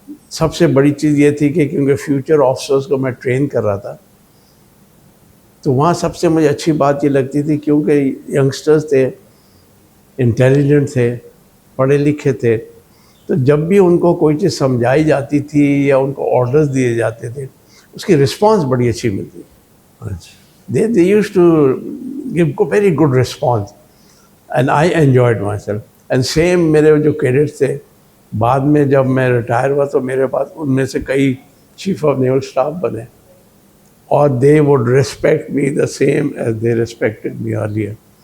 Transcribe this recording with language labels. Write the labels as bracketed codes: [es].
[ur] سب سے بڑی چیز یہ تھی کہ کیونکہ فیوچر آفیسرس کو میں ٹرین کر رہا تھا، تو وہاں سب سے مجھے اچھی بات یہ لگتی تھی، کیونکہ ینگسٹرز تھے، انٹیلیجنٹ تھے، پڑھے لکھے تھے، تو جب بھی ان کو کوئی چیز سمجھائی جاتی تھی یا ان کو آرڈرز دیے جاتے تھے، اس کی رسپانس بڑی اچھی ملتی. [en] they used to give very good response and I enjoyed myself. and same [ur] میرے جو کیڈٹس تھے، بعد میں جب میں ریٹائر ہوا تو میرے پاس ان میں سے کئی چیف آف نیول اسٹاف بنے، اور [en] they would respect me the same as they respected me earlier.